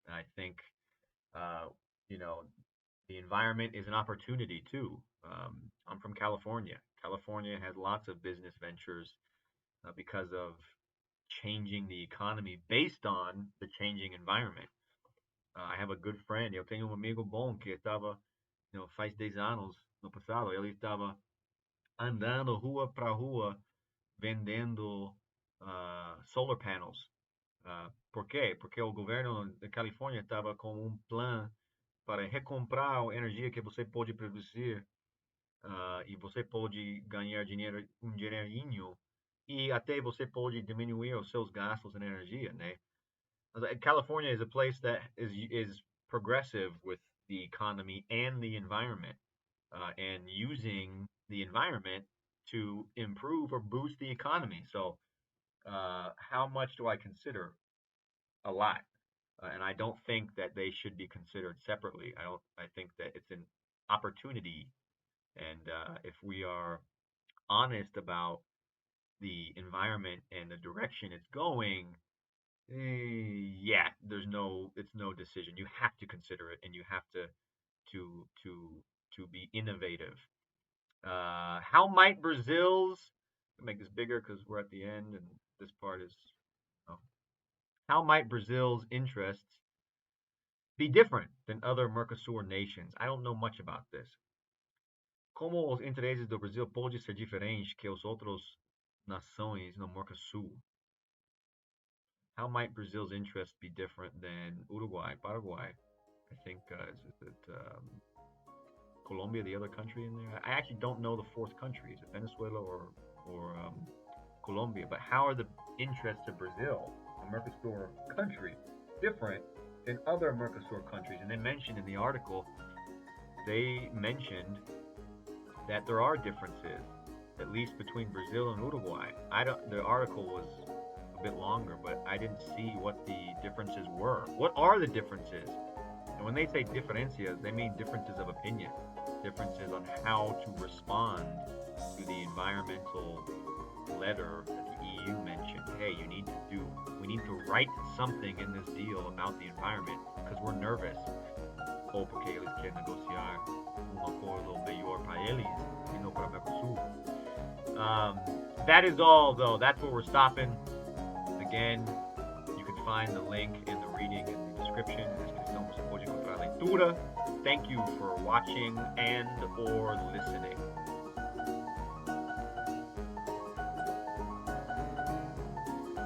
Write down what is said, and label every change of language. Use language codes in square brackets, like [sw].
[en] I think, uh, you know, the environment is an opportunity too. I'm from California. California has lots of business ventures because of changing the economy based on the changing environment. I have a good friend, [pt] eu tenho amigo bom que estava, faz 10 anos no passado, ele estava andando rua para rua vendendo [en] solar panels. [pt] Por quê? Porque o governo da Califórnia estava com um plano para recomprar a energia que você pode produzir e você pode ganhar dinheiro, um dinheirinho e até você pode diminuir os seus gastos em energia, né? [en] California is a place that is progressive with the economy and the environment, and using the environment to improve or boost the economy. So, how much do I consider? A lot. and I don't think that they should be considered separately. I think that it's an opportunity, and if we are honest about the environment and the direction it's going, yeah, it's no decision. You have to consider it, and you have to to to be innovative. How might Brazil's make this bigger because we're at the end and this part is oh, how might Brazil's interests be different than other Mercosur nations? I don't know much about this. [pt] Como os interesses do Brasil pode ser diferente que os outros nações no Mercosul? [en] How might Brazil's interests be different than Uruguay, Paraguay? I think is it Colombia, the other country in there? I actually don't know the fourth country. Is it Venezuela or Colombia? But how are the interests of Brazil, a Mercosur country, different than other Mercosur countries? And they mentioned in the article, they mentioned that there are differences, at least between Brazil and Uruguay. The article was a bit longer, but I didn't see what the differences were. What are the differences? And when they say differencias, they mean differences of opinion, differences on how to respond to the environmental letter that the EU mentioned. Hey, we need to write something in this deal about the environment because we're nervous. [pt] Ou porque eles querem negociar acordo melhor para eles e não para Mercosul. [en] That is all, though. That's where we're stopping. Again, you can find the link in the reading in the description. [pt] Descrição você pode encontrar a leitura. [en] Thank you for watching and or listening.